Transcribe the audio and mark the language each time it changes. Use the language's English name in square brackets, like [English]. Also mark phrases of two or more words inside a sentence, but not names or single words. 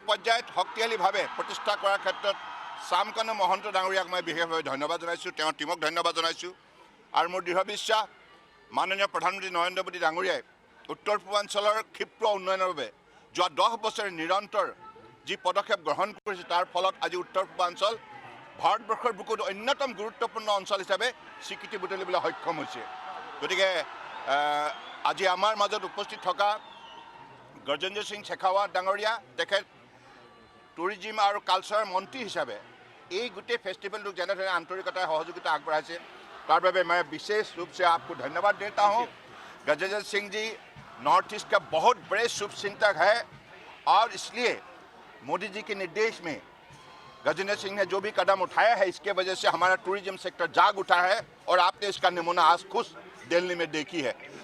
[Assamese] পৰ্যায়ত শক্তিশালীভাৱে প্ৰতিষ্ঠা কৰাৰ ক্ষেত্ৰত শ্যামকানু মহন্ত ডাঙৰীয়াক মই বিশেষভাৱে ধন্যবাদ জনাইছোঁ তেওঁৰ টীমক ধন্যবাদ জনাইছোঁ আৰু মোৰ দৃঢ় বিশ্বাস মাননীয় প্ৰধানমন্ত্ৰী নৰেন্দ্ৰ মোদী ডাঙৰীয়াই উত্তৰ পূৰ্বাঞ্চলৰ ক্ষিপ্ৰ উন্নয়নৰ বাবে যোৱা 10 বছৰে নিৰন্তৰ যি পদক্ষেপ গ্ৰহণ কৰিছে তাৰ ফলত আজি উত্তৰ পূৰ্বাঞ্চল ভাৰতবৰ্ষৰ বুকুত অন্যতম গুৰুত্বপূৰ্ণ অঞ্চল হিচাপে স্বীকৃতি বুটলিবলৈ সক্ষম হৈছে গতিকে আজি আমাৰ মাজত উপস্থিত থকা গজেন্দ্ৰ সিং শেখাৱত ডাঙৰীয়া তেখেত টুৰিজিম আৰু কালচাৰৰ মন্ত্ৰী হিচাপে এই গোটেই ফেষ্টিভেলটোক যেনেধৰণে আন্তৰিকতাৰে সহযোগিতা আগবঢ়াইছে তাৰ বাবে [Hindi] मैं विशेष रूप से आपको धन्यवाद देता हूं गजेंद्र सिंह जी नॉर्थ ईस्ट का बहुत बड़े शुभचिंतक है और इसलिए मोदी जी के निर्देश में गजेंद्र सिंह ने जो भी कदम उठाया है इसके वजह से हमारा [English] tourism sector [Hindi] जाग उठा है और आपने इसका नमूना आज खुद दिल्ली में देखी है